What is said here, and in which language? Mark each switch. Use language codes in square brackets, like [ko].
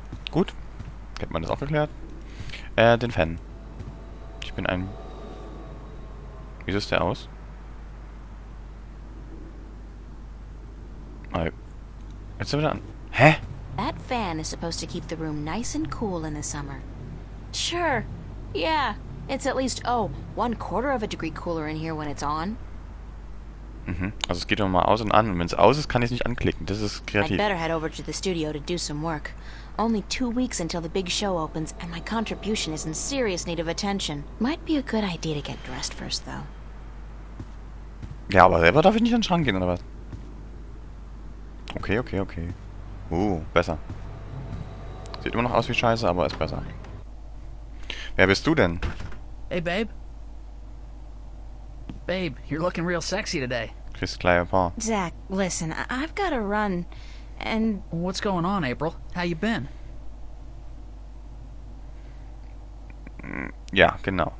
[de] Gut. Hätte man das auch geklärt. Den Fan. Ich bin ein... Wie sieht der aus? Jetzt sind wir wieder an. Hä? [en] That fan is supposed to keep the room nice and cool in the summer. Sure. Yeah. It's at least, 1/4 of a degree cooler in here when it's on. Mhm. [de] Also es geht immer mal aus und an. Und wenn es aus ist, kann ich es nicht anklicken. Das ist [en] I'd [de] kreativ. [en] better head over to the studio to do some work. Only 2 weeks until the big show opens, and my contribution is in serious need of attention. Might be a good idea to get dressed first, though. [de] Ja, aber selber darf ich nicht an den Schrank gehen, oder was? Okay, okay, okay. Besser. Sieht immer noch aus wie Scheiße, aber ist besser. Wer bist du denn? [en] Hey, babe. Babe, you're looking real sexy today. Chris kleine Paar. Zach, listen, I've got to run, and... What's going on, April? How you been? [de] Ja, genau.